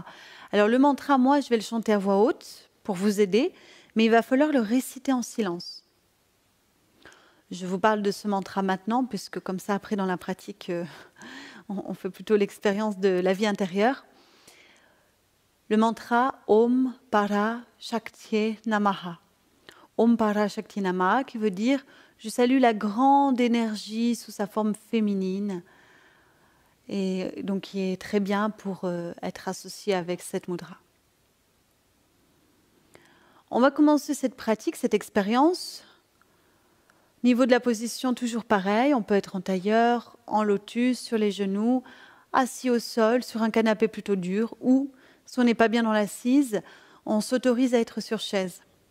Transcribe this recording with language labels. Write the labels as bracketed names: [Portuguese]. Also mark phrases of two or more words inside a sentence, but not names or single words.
[French] Alors le mantra, moi, je vais le chanter à voix haute pour vous aider, mais il va falloir le réciter en silence. Je vous parle de ce mantra maintenant, puisque comme ça, après, dans la pratique, on fait plutôt l'expérience de la vie intérieure. Le mantra [Sanskrit] Om Para Shakti Namaha. Om Para Shakti Namaha, [French] qui veut dire « Je salue la grande énergie sous sa forme féminine », et donc qui est très bien pour être associé avec cette mudra. On va commencer cette pratique, cette expérience. Niveau de la position, toujours pareil, on peut être en tailleur, en lotus, sur les genoux, assis au sol, sur un canapé plutôt dur, ou, si on n'est pas bien dans l'assise, on s'autorise à être sur chaise.